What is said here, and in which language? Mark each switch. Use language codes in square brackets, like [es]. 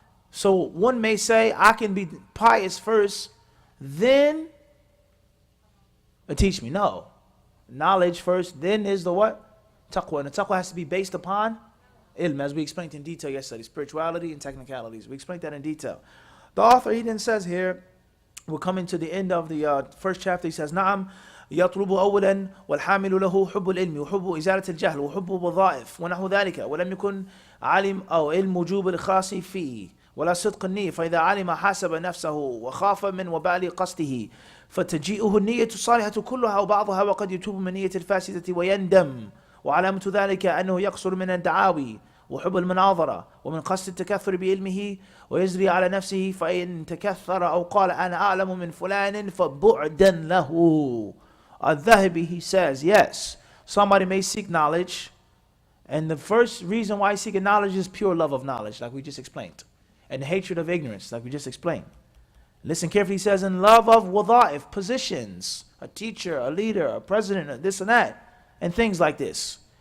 [en] So one may say, I can be pious first, then teach me. No. knowledge first, then is the what? Taqwa. And the taqwa has to be based upon ilm, as we explained in detail yesterday, spirituality and technicalities. We explained that in detail. The author, he then says here, we're coming to the end of the first chapter. He says, [ar] نعم يطلب أولا والحامل له حب العلم وحب إزالة الجهل وحب الوظائف ونحو ذلك ولم يكن علم أو علم وجوب الخاص فيه ولا صدق النية فإذا علم حاسب نفسه وخاف من وبال قصده فتجيئه النية الصالحة كلها أو بعضها وقد يتوب من نية الفاسدة ويندم وعلامة ذلك أنه يقصر من الدعاوي وحب المناظرة ومن قصد التكثر بعلمه ويجري على نفسه فإن تكثر أو قال أنا أعلم من فلان فبعدا له. [en] Al-Dhahabi, he says, yes, somebody may seek knowledge, and the first reason why seeking knowledge is pure love of knowledge, like we just explained, and hatred of ignorance, like we just explained. Listen carefully, he says, in love of wada'if, positions, a teacher, a leader, a president, this and that, and things like this.